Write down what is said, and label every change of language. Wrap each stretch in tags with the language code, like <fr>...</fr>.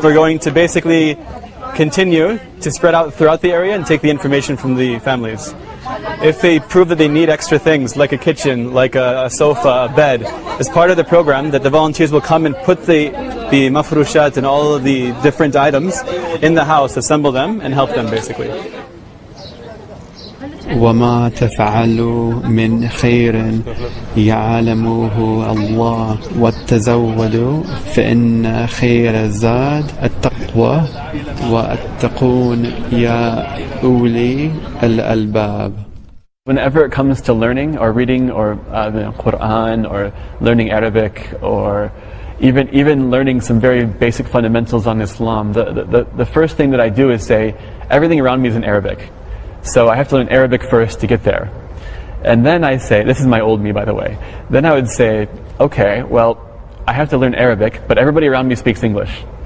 <en>We're going to basically continue to spread out throughout the area and take the information from the families. If they prove that they need extra things like a kitchen, like a sofa, a bed, as part of the program that the volunteers will come and put the mafrushat and all of the different items in the house, assemble them and help them basically.</en> <ar>وما تفعلوا من خير يعلمه الله وتزودوا فإن خير الزاد التقوى واتقون يا أولي الألباب.</ar> <en>Whenever it comes to learning or reading or Quran or learning Arabic or even learning some very basic fundamentals on Islam, the first thing that I do is say, everything around me is in Arabic. So I have to learn Arabic first to get there. And then I say, this is my old me by the way, then I would say, okay, well, I have to learn Arabic, but everybody around me speaks English.</en>